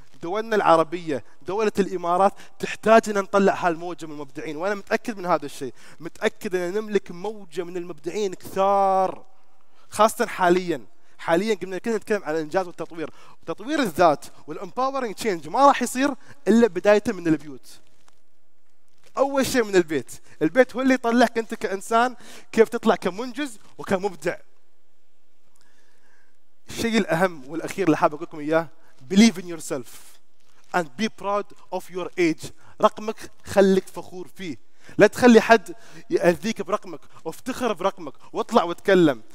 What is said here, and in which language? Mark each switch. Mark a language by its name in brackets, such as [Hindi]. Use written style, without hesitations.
[Arabic] دولنا العربية، دولة الإمارات تحتاج أن نطلع هالموجة من المبدعين، وأنا متأكد من هذا الشيء، متأكد أن نملك موجة من المبدعين كثار، خاصة حاليا كنا نتكلم عن الإنجاز والتطوير. وتطوير الذات [English] والامباورنج تشينج [Arabic] ما راح يصير إلا بدايته من البيوت. اول شيء من البيت. البيت هو اللي يطلعك انت كانسان كيف تطلع كمنجز وكمبدع. الشيء الاهم والاخير اللي حابب اقول لكم اياه: [English] believe in yourself and be proud of your age. [Arabic] رقمك خليك فخور فيه، لا تخلي حد يأذيك برقمك، وافتخر برقمك واطلع واتكلم.